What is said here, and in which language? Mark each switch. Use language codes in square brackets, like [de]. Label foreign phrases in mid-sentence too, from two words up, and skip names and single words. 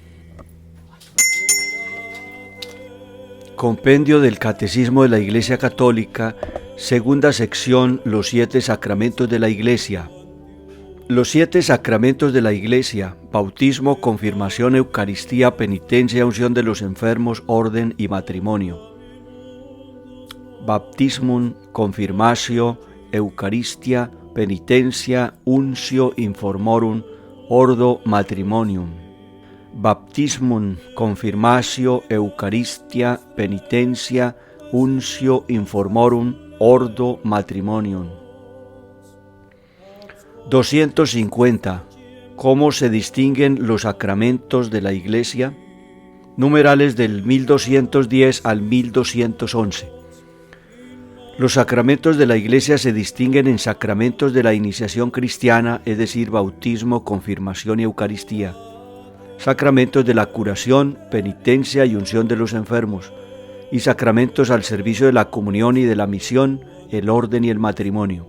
[es] Compendio del Catecismo de la Iglesia Católica, segunda sección, los 7 sacramentos de la Iglesia. Los 7 sacramentos de la Iglesia: bautismo, confirmación, Eucaristía, penitencia, unción de los enfermos, orden y matrimonio. [la] Baptismum, confirmatio, Eucaristia, penitencia, untio informorum, ordo matrimonium. Baptismum, confirmatio, Eucaristia, penitencia, untio informorum, ordo matrimonium. [es] 250. ¿Cómo se distinguen los sacramentos de la Iglesia? Numerales del 1210 al 1211. Los sacramentos de la Iglesia se distinguen en sacramentos de la iniciación cristiana, es decir, bautismo, confirmación y Eucaristía; sacramentos de la curación, penitencia y unción de los enfermos; y sacramentos al servicio de la comunión y de la misión, el orden y el matrimonio.